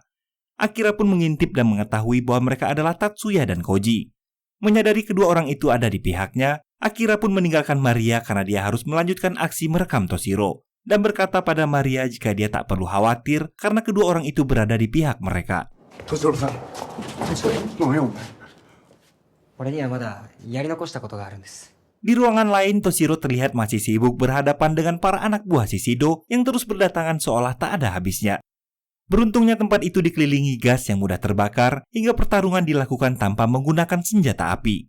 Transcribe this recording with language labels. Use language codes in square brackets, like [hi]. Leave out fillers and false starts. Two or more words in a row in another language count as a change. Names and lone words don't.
[id] Akira pun mengintip dan mengetahui bahwa mereka adalah Tatsuya dan Koji. Menyadari kedua orang itu ada di pihaknya, Akira pun meninggalkan Maria karena dia harus melanjutkan aksi merekam Toshiro dan berkata pada Maria jika dia tak perlu khawatir karena kedua orang itu berada di pihak mereka. [ja] Toshiro-san,もうよ。俺にはまだやり残したことがあるんです。 [id] Di ruangan lain, Toshiro terlihat masih sibuk berhadapan dengan para anak buah Shishido yang terus berdatangan seolah tak ada habisnya. Beruntungnya tempat itu dikelilingi gas yang mudah terbakar hingga pertarungan dilakukan tanpa menggunakan senjata api.